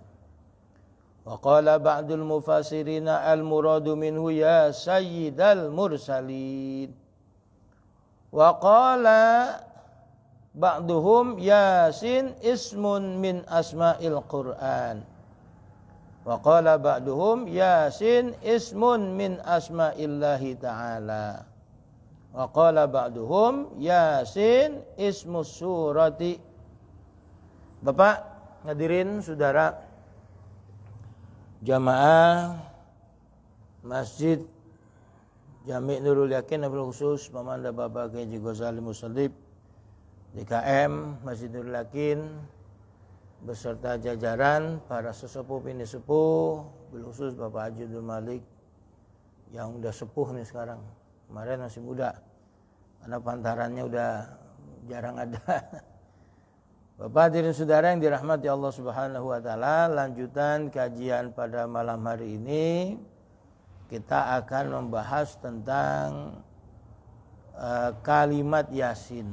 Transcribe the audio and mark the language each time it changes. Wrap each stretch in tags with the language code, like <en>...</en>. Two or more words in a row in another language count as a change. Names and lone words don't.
<ar>وقال بعض المفسرين المراد منه يا سيد المرسلين وقال بعضهم يس اسم من أسماء القرآن وقال بعضهم يس اسم من أسماء الله تعالى وقال بعضهم يس اسم السورة.</ar> <id>Bapak hadirin saudara jamaah Masjid Jami' Nurul Yakin Abdul Khusus Pemanda Bapak Kiai Ghazali Musallib DKM Masjid Nurul Yakin beserta jajaran para sesepuh bini sepuh,</id> <ar>بالخصوص</ar> <id>Bapak Haji Abdul Malik yang udah sepuh nih sekarang. Kemarin masih muda, karena pantarannya udah jarang ada. Bapak hadirin saudara yang dirahmati Allah</id> <ar>سبحانه وتعالى,</ar> <id>lanjutan kajian pada malam hari ini kita akan membahas tentang kalimat Yasin.</id>